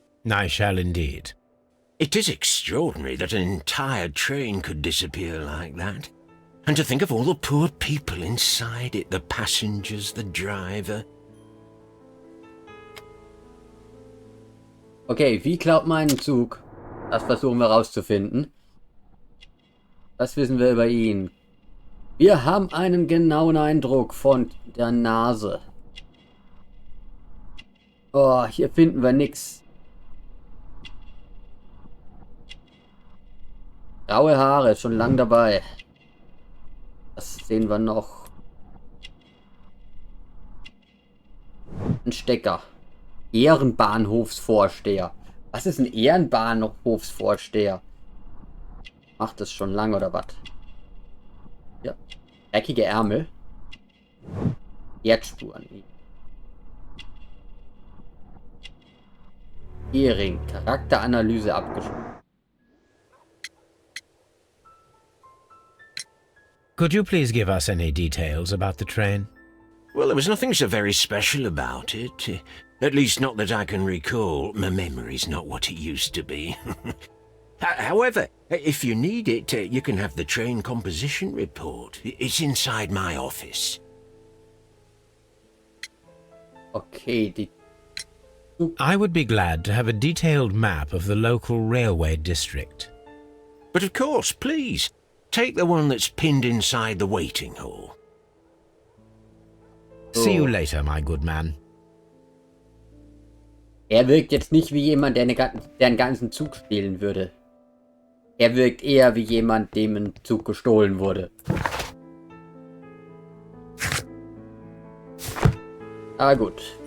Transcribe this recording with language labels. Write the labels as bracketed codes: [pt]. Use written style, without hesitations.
[en] I shall indeed. It is extraordinary that an entire train could disappear like that. And to think of all the poor people inside it, the passengers, the driver. [de] Okay, wie klaut meinen Zug? Das versuchen wir rauszufinden. Was wissen wir über ihn? Wir haben einen genauen Eindruck von der Nase. Oh, hier finden wir nichts. Graue Haare, ist schon lang dabei. Was sehen wir noch? Ein Stecker. Ehrenbahnhofsvorsteher. Was ist ein Ehrenbahnhofsvorsteher? Macht das schon lange oder was? Ja. Eckige Ärmel. Erdspuren. Ehering. Charakteranalyse abgeschlossen. [en] Could you please give us any details about the train? Well, there was nothing so very special about it. At least not that I can recall. My memory's not what it used to be. However, if you need it, you can have the train composition report. It's inside my office. Okay, I would be glad to have a detailed map of the local railway district. But of course, please, take the one that's pinned inside the waiting hall. See you later, my good man. [de] Er wirkt jetzt nicht wie jemand, der einen ganzen Zug stehlen würde. Er wirkt eher wie jemand, dem ein Zug gestohlen wurde. Aber gut.